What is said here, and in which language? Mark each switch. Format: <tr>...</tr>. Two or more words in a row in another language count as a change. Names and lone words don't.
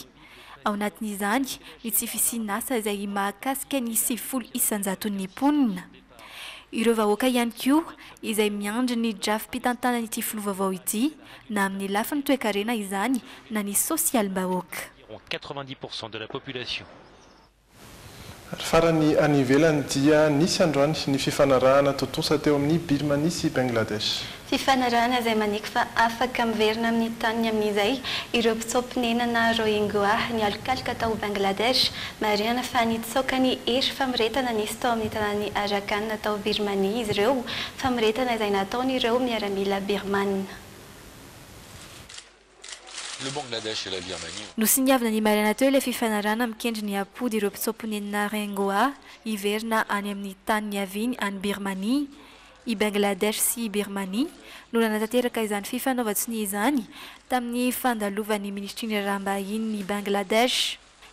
<mg>Ao anatin'izany ny tsy fisinasa izay mahakasika ny 70,000 ny mponina. Ireo vahoaka ihany koa izay miandry ny drafim-pitantanana ity filoha vaovao ity na amin'ny lafiny toe-karena izany na ny sosialim-bahoaka.</mg> <fr>90% de la population.</fr> <mg>Farany any ivelany dia nisy androany ny fifanarahana totosa teo amin'ny Birmanie sy Bangladesh. Fifanarahana izay maneky fa afaka miverina amin'ny tany amin'izay ireo mpitsaopinenana Rohingya ny alokaloka tao Bangladesh mariana fa nitsoaka ny hery famiretana nisy tao amin'ny tanàny Arakan tao Birmanie izy ireo famiretana izay nataon'ireo miaramila birmane.</mg> <fr>Le Bangladesh et la Birmanie.</fr> <mg>No siniavana ny mariana teo ilay fifanarahana mikendry ny apody ireo mpitsaopinenana Rohingya hiverina any amin'ny tany niaviny any Birmanie. I Bangladesh sy i Birmanie no nanatanteraka izany fifanaovan-tsiny izany tamin'ny fandalovan'ny ministry ny rahambahiny ny Bangladesh.</mg>